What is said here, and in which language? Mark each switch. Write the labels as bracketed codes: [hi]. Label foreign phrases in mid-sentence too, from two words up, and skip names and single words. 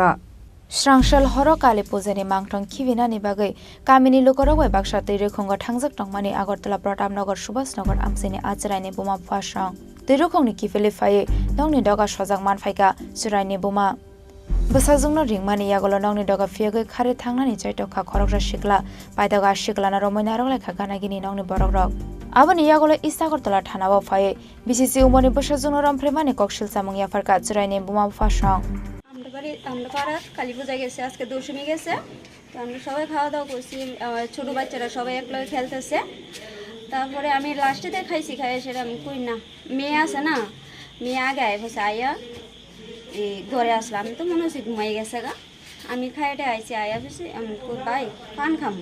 [trp] स्रांशाल हर काले पुजानि मांगथं खिबिनानि बागै कामिनि लोकरक बाक्सा दैरोखंग थांजाक टंमानि आगरतला प्रतापनगर सुभाषनगर आमसिनि आचरायनि बुमा फासं दैरोखंनि किफेलिफायै नंनि दगा सजाक मानफायका सुरायनि बुमा बसाजोंनो रिंमानि यागल नंनि दगा फियागै खारे थांनानि चाइटखा खरकरा सिखला पायदगा सिखलाना रमैना रंलायखा गानागिनि नंनि बरकरक आबनि यागल इसागरतला थानाव फायै बिसिसि उमरनि बसाजोंनो रमफ्रेमानि कक्सिल चामुं याफारका सुरायनि बुमा फासं [bn] আমরা পাড়ার কালী পূজা গেছে আজকে দশমী গেছে তো আমরা সবাই খাওয়া দাওয়া করছি ছোট বাচ্চারা সবাই একলগে খেলতেছে তারপরে আমি লাস্টেতে খাইছি সেটা আমি কই না মেয়ে আছে না মেয়ে আগে বসে আয়া এই ঘরে আসলাম আমি তো মনে হচ্ছে ঘুমাই গেছে গা আমি খাইতে আইছি আয়া বসে আমি কই ভাই পান খামু